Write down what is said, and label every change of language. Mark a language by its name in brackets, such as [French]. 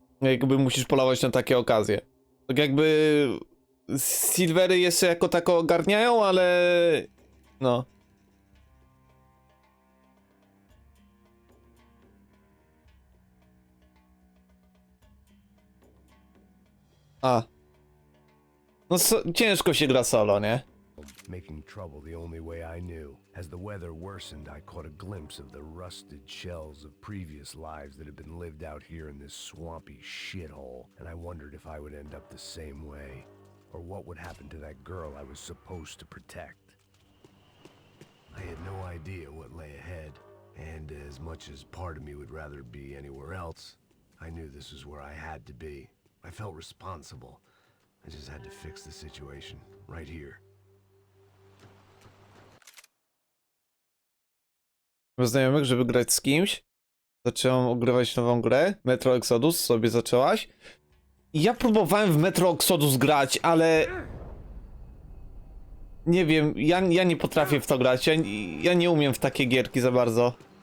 [Polish] Jakby musisz polować na takie okazje. Tak jakby silvery jeszcze jako tako ogarniają, ale no. A. No ciężko się gra solo, nie? [English] Making trouble the only way I knew. As the weather worsened, I caught a glimpse of the rusted shells of previous lives that had been lived out here in this swampy shithole, and I wondered if I would end up the same way, or what would happen to that girl I was supposed to protect. I had no idea what lay ahead, and as much as part of me would rather be anywhere else, I knew this was where I had to be. I felt responsible. I just had to fix the situation, right here. [Polish] Znajomych, żeby grać z kimś. Zaczęłam ogrywać nową grę. Metro Exodus sobie zaczęłaś. I ja próbowałem w Metro Exodus grać, ale... Nie wiem, ja nie potrafię w to grać. Ja nie umiem w takie gierki za bardzo.